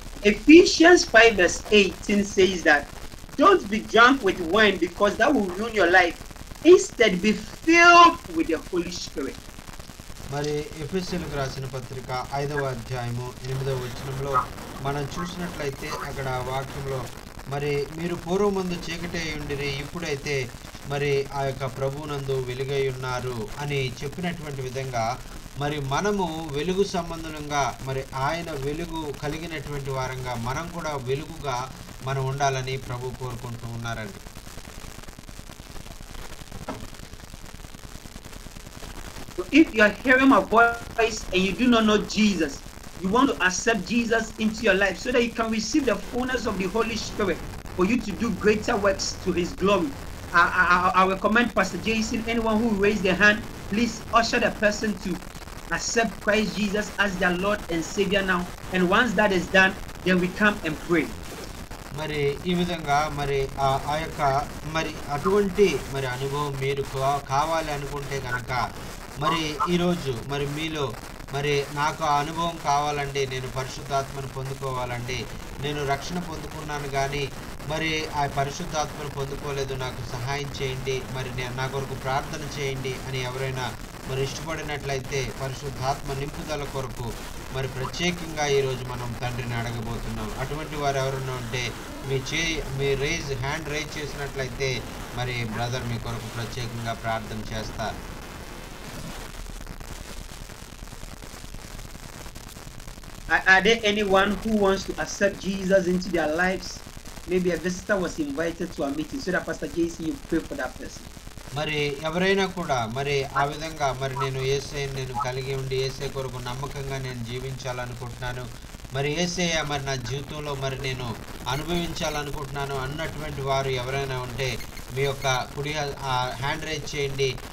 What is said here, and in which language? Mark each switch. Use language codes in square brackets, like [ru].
[en] Ephesians 5 verse 18 says that don't be drunk with wine because that will ruin your life. Instead be filled with the Holy Spirit. [te] మరి ఎఫెసీయులకు రాసిన పత్రిక 5వ అధ్యాయము 8వ వచనంలో మనం చూసినట్లయితే అక్కడ వాక్యంలో మరి మీరు పూర్వమందు చీకటి అయి ఉండిరి, ఇప్పుడైతే మరి ఆ యొక్క ప్రభువునందు వెలుగై ఉన్నారు అని చెప్పినటువంటి విధంగా మరి మనము వెలుగు సంబంధంగా మరి ఆయన వెలుగు కలిగినటువంటి వారంగా మనం కూడా వెలుగుగా మనం ఉండాలని ప్రభు కోరుకుంటూ ఉన్నారండి. [en] If you are hearing my voice and you do not know Jesus, you want to accept Jesus into your life so that you can receive the fullness of the Holy Spirit for you to do greater works to His glory. I recommend Pastor Jason, anyone who raised their hand, please usher the person to accept Christ Jesus as their Lord and Savior now. And once that is done, then we come and pray. [te] మరి ఈ విధంగా మరి ఆ యొక్క మరి అటువంటి మరి అనుభవం మీరు కావాలి అనుకుంటే కనుక మరి ఈరోజు మరి మీలో మరి నాకు ఆ అనుభవం కావాలండి, నేను పరిశుద్ధాత్మను పొందుకోవాలండి, నేను రక్షణ పొందుకున్నాను కానీ మరి ఆ పరిశుద్ధాత్మను పొందుకోలేదు, నాకు సహాయం చేయండి, మరి నా కొరకు ప్రార్థన చేయండి అని ఎవరైనా మరి ఇష్టపడినట్లయితే పరిశుద్ధాత్మ నింపుదల కొరకు మరి ప్రత్యేకంగా ఈరోజు మనం తండ్రిని అడగబోతున్నాం. అటువంటి వారు ఎవరైనా ఉంటే మీ [en] hand raise [te] చేసినట్లయితే మరి బ్రదర్ మీ కొరకు ప్రత్యేకంగా ప్రార్థన చేస్తారు. [en] Are there anyone who wants to accept Jesus into their lives? Maybe a visitor was invited to a meeting, so that Pastor Jason, you pray for that person. [te] మరి ఎవరైనా కూడా మరి ఆ విధంగా మరి నేను కలిగి ఉండి యేసయ్య కొరకు నమ్మకంగా నేను జీవించాలనుకుంటున్నాను, మరి యేసయ్య మరి నా జీవితంలో మరి నేను అనుభవించాలనుకుంటున్నాను అన్నటువంటి వారు ఎవరైనా ఉంటే మీ యొక్క కుడి [en] hand raise [te] చేయండి.